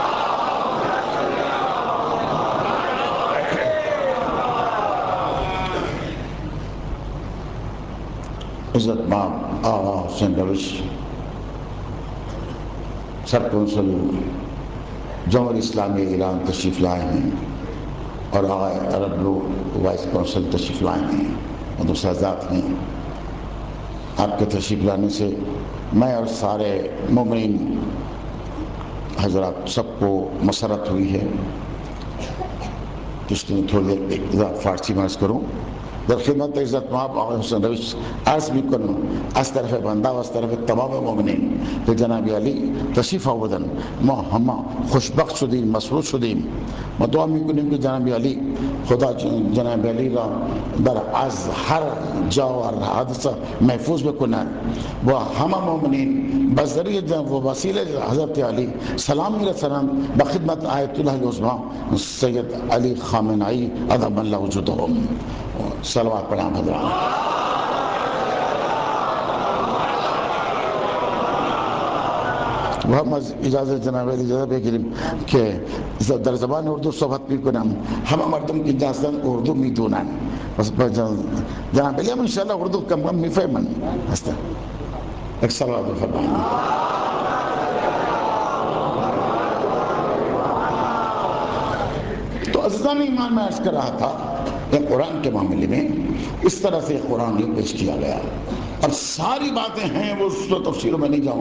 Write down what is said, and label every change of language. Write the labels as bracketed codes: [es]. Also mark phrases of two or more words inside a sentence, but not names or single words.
[ur] عزت مآب آغا حسین روش سر کونسل جمہوری اسلامی ایران تشریف لائے ہیں، اور آغا عرب وائس کونسل تشریف لائے ہیں، اور دوسرے حضرات ہیں. آپ کے تشریف لانے سے میں اور سارے مومنین حضرات سب کو مسرت ہوئی ہے. جس میں تھوڑی دیر ایک فارسی میں عرض کروں. [fa] در خدمت عزت مآب آقای حسین روش عرض میکنم از طرف بنده و از طرف تمام مؤمنین که جناب علی تشریف آوردن، ما همه خوشبخت شدیم، مسرور شدیم. ما دعا میکنیم که جناب علی خدا جناب علی را از هر جا و حادثه محفوظ بکنه و همه مؤمنین بذریعه و وسیله حضرت علی سلام میرسانند به خدمت آیت الله العظمی سید علی خامنه‌ای [ar] ادام الله وجودهم. [ur] صلوات پڑھیں حضرات. [fa] و هم از اجازه جناب علی اجازه بگیریم که در زبان اردو صحبت میکنم. همه مردم که اینجا هستن اردو میدونن، بس جناب علی هم انشاءالله اردو کم کم میفهمن هستن. [ur] ایک صلوات فرمائیں. تو عزیزان ایمان میں عرض کر رہا تھا قرآن کے معاملے میں اس طرح سے قرآن یہ پیش کیا گیا. اب ساری باتیں ہیں وہ اس تفسیروں میں نہیں جاؤں گا.